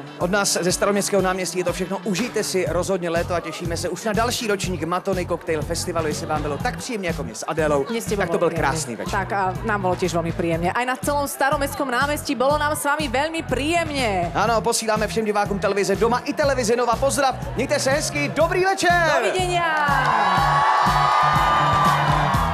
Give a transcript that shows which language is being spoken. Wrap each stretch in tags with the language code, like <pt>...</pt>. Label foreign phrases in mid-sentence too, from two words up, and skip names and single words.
<cs>Od nás ze Staroměstského náměstí je to všechno. Užijte si rozhodně léto a těšíme se už na další ročník Matonic Cocktail festivalu, jestli vám bylo tak příjemně jako mě s Adélou. Tak to byl krásný večer.</cs> <sk>Tak a nám bolo tiež veľmi príjemne. Aj na celom Staromestskom námestí bolo nám s vami veľmi príjemne.</sk> <cs>Ano, posíláme všem divákům televize Doma i televize Nova pozdrav. Mějte se hezky, dobrý večer!</cs> <sk>Dovidenia!</sk>